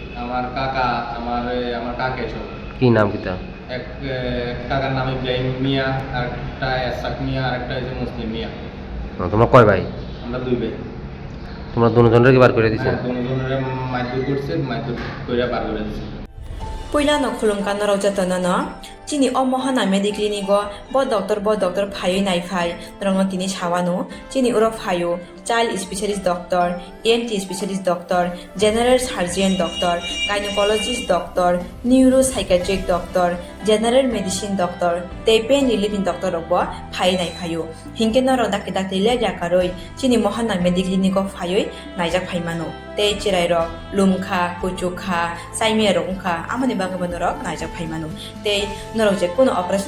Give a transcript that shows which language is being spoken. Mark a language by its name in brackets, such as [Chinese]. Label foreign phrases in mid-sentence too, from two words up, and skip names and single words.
[Bangla] আমার কাকা, আমার কাকা এসব। কি নাম কিতা? এক কাকার নাম ইব্রাহিম মিয়া, আর একটা এসাক মিয়া, আর একটা হচ্ছে মুসলিম মিয়া। তোমরা কয় ভাই? আমরা 2 ভাই। তোমরা দুজনের কি বার করে দিছে? দুজনের মাইদুর করছে, মাইদুর কইরা বার করে দিছে। [Kok Borok] Puyla no khulumkan no raujatana no chini o mohana mediclinigo bo doctor phayo nai phai rongno tini sawano chini uro phayo [English] child specialist doctor, ENT specialist doctor, general surgeon doctor, gynecologist doctor, neuropsychiatric doctor, general medicine doctor, [Kok Borok] tei [English] pain relieving doctor [Kok Borok] robo phai nai phayo hingke no roda ke dakte le jakaroi chini mohana mediclinigo phayo naijak phaimano tei chirai ro lumkha kuchukha saimia rongkha amani bagabano ro naijak phaimano tei norok je kono operation